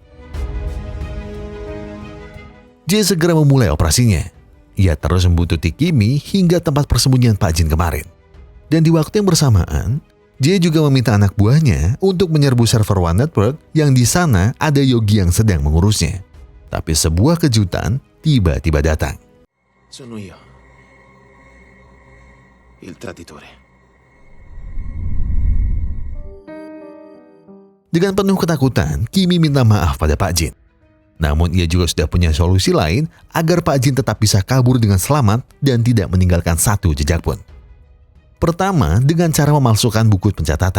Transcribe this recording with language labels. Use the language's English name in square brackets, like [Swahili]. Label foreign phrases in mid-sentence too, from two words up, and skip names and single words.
[Indonesian] Jay segera memulai operasinya. Ia terus membuntuti Kimi hingga tempat persembunyian Pak Jin kemarin. Dan di waktu yang bersamaan, Jay juga meminta anak buahnya untuk menyerbu server One Network yang di sana ada Yogi yang sedang mengurusnya. Tapi sebuah kejutan tiba-tiba datang. [Italian] Sono io. Il traditore. [Indonesian] Dengan penuh ketakutan, Kimi minta maaf pada Pak Jin. Namun ia juga sudah punya solusi lain agar Pak Jin tetap bisa kabur dengan selamat dan tidak meninggalkan satu jejak pun. Pertama, dengan cara memalsukan buku pencatatan.